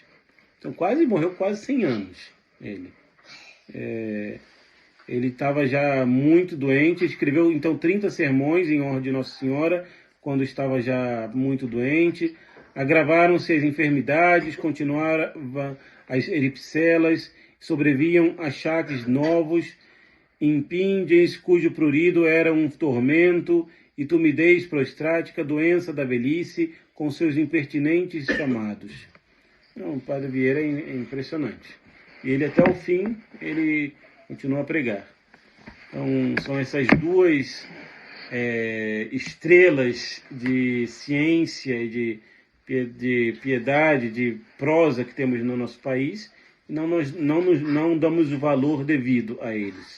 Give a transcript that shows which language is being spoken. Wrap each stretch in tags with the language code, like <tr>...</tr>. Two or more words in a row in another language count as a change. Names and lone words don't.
<pt>Então morreu quase 100 anos, ele. Ele estava já muito doente, escreveu então 30 sermões em honra de Nossa Senhora, quando estava já muito doente. Agravaram-se as enfermidades, continuaram as eripcelas, sobreviam achaques novos, impinges, cujo prurido era um tormento, e tumidez prostática, doença da velhice, com seus impertinentes chamados. Não, o Padre Vieira é impressionante. E ele até o fim, ele continua a pregar. Então, são essas duas estrelas de ciência e de piedade, de prosa que temos no nosso país, e não damos o valor devido a eles.</pt>